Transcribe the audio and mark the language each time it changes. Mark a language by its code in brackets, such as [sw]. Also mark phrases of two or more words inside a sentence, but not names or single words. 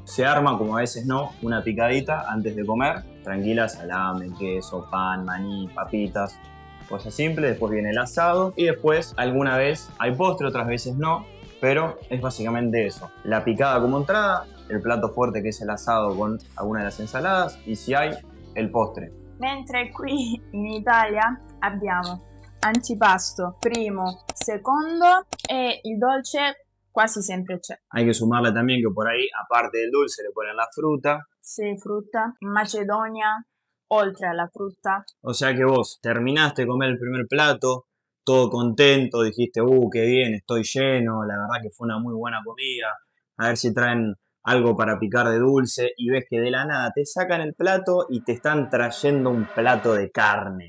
[es] Se arma, como a veces no, una picadita antes de comer, tranquila, salame, queso, pan, maní, papitas, cosas simples. Después viene el asado y después alguna vez hay postre, otras veces no, pero es básicamente eso. La picada como entrada, el plato fuerte que es el asado con alguna de las ensaladas y si hay, el postre. [it] Mentre qui in Italia abbiamo antipasto, primo, secondo e il dolce quasi sempre c'è. [es] Hay que sumarle también que por ahí, aparte del dulce, le ponen la fruta. [it] Sì, frutta. In Macedonia, oltre alla frutta, [es] O sea que vos terminaste de comer el primer plato, todo contento, dijiste, qué bien, estoy lleno, la verdad que fue una muy buena comida. A ver si traen algo para picar de dulce y ves que de la nada te sacan el plato y te están trayendo un plato de carne.